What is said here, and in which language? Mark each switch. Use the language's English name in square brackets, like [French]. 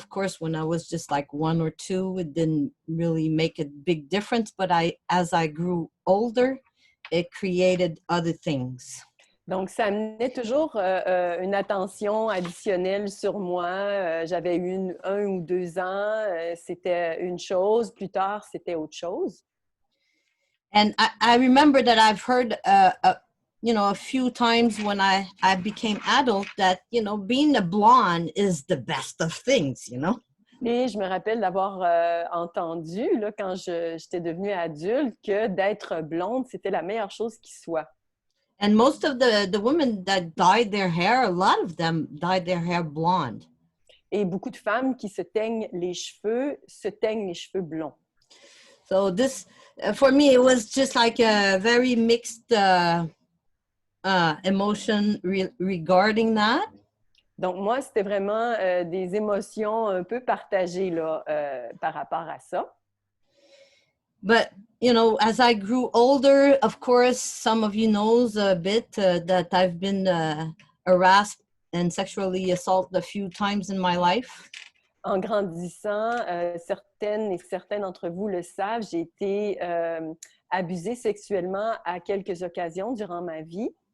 [English] Of course, when I was just like 1 or 2, it didn't really make a big difference, but as I grew older, it created other things. [French] Donc, ça amenait toujours une attention additionnelle sur moi. J'avais eu 1 ou 2 ans, c'était une chose. Plus tard, c'était autre chose. [English] And I remember that I've heard, a few times when I became adult that, being a blonde is the best of things, [French] Et je me rappelle d'avoir entendu, là, quand j'étais devenue adulte, que d'être blonde, c'était la meilleure chose qui soit. [English] And most of the women that dyed their hair, a lot of them dyed their hair blonde. [French] Et beaucoup de femmes qui se teignent les cheveux blonds. [English] So this, for me, it was just like a very mixed emotion regarding that. [French] Donc, moi, c'était vraiment des émotions un peu partagées là, par rapport à ça. [English] But, you know, as I grew older, of course, some of you knows a bit that I've been harassed and sexually assaulted a few times in my life. [French] En grandissant, certaines et certains d'entre vous le savent, j'ai été abusée sexuellement à quelques occasions durant ma vie.